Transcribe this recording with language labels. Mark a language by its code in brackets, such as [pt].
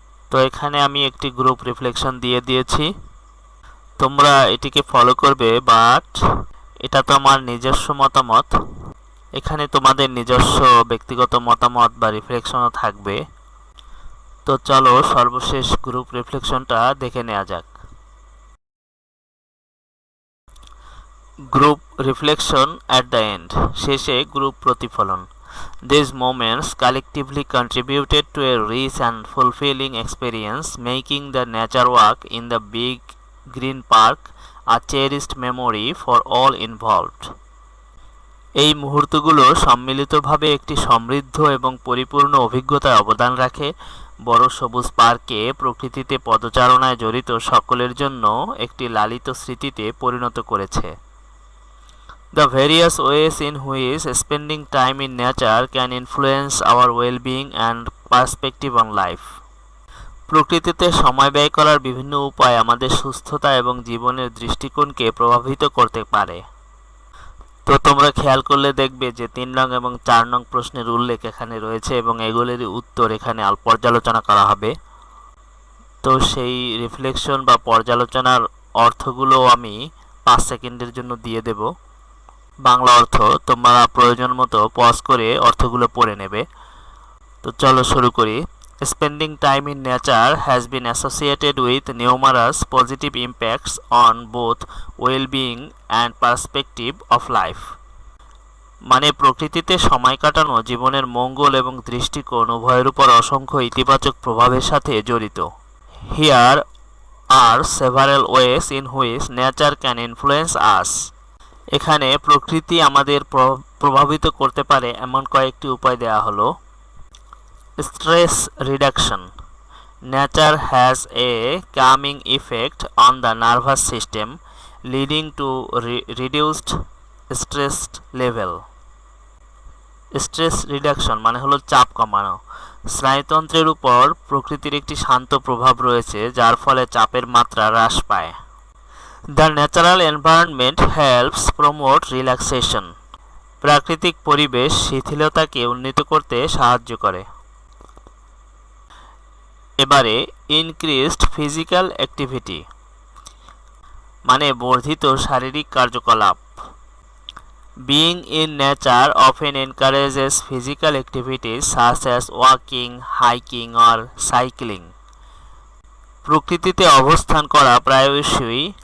[bn] তো এখানে আমি একটি গ্রুপ রিফ্লেকশন দিয়ে দিয়েছি, তোমরা এটিকে ফলো করবে, বাট এটা তো আমার নিজস্ব মতামত, এখানে তোমাদের নিজস্ব ব্যক্তিগত মতামত বা রিফ্লেকশনও থাকবে। তো চলো সর্বশেষ গ্রুপ রিফ্লেকশনটা দেখে নেওয়া যাক। [en] group reflection at the end, [bn] শেষে গ্রুপ প্রতিফলন। [en] These moments collectively contributed to a rich and fulfilling experience, making the nature walk in the big green park a cherished memory for all involved. [bn] এই মুহূর্তগুলো সম্মিলিতভাবে একটি সমৃদ্ধ এবং পরিপূর্ণ অভিজ্ঞতায় অবদান রাখে, বড় সবুজ পার্কে প্রকৃতিতে পদচারণায় জড়িত সকলের জন্য একটি লালিত স্মৃতিতে পরিণত করেছে। [en] The various ways in which spending time in nature can influence our well-being and perspective on life. [bn] প্রকৃতিতে সময় ব্যয় করার বিভিন্ন উপায় আমাদের সুস্থতা এবং জীবনের দৃষ্টিকোণকে প্রভাবিত করতে পারে। তো তোমরা খেয়াল করলে দেখবে যে 3 নং এবং 4 নং প্রশ্নের উল্লেখ এখানে রয়েছে এবং এগুলোর উত্তর এখানে পর্যালোচনা করা হবে। তো সেই রিফ্লেকশন বা পর্যালোচনার অর্থগুলো আমি 5 সেকেন্ডের জন্য দিয়ে দেব, বাংলা অর্থ। তোমরা প্রয়োজন মতো পজ করে অর্থগুলো পড়ে নেবে। তো চলো শুরু করি। [en] Spending time in nature has been associated with numerous positive impacts on both well-being and perspective of life. [bn] মানে প্রকৃতিতে সময় কাটানো জীবনের মঙ্গল এবং দৃষ্টিকোণ উভয়ের উপর অসংখ্য ইতিবাচক প্রভাবের সাথে জড়িত। [en] Here are several ways in which nature can influence us. [bn] এখানে প্রকৃতি আমাদের প্রভাবিত করতে পারে এমন কয়েকটি উপায় দেওয়া হলো। [en] Stress reduction. Nature has a calming effect on the nervous system, leading to reduced stress level. [bn] Stress reduction মানে হলো চাপ কমানো। স্নায়ুতন্ত্রের উপর প্রকৃতির একটি শান্ত প্রভাব রয়েছে, যার ফলে চাপের মাত্রা হ্রাস পায়। [en] The natural environment helps promote relaxation. [bn] প্রাকৃতিক পরিবেশ শিথিলতাকে উন্নীত করতে সাহায্য করে। এবারে [en] increased physical activity [bn] মানে বর্ধিত শারীরিক কার্যকলাপ। [en] Being in nature often encourages physical activities such as walking, hiking or cycling. [bn] প্রকৃতিতে অবস্থান করা প্রায়শই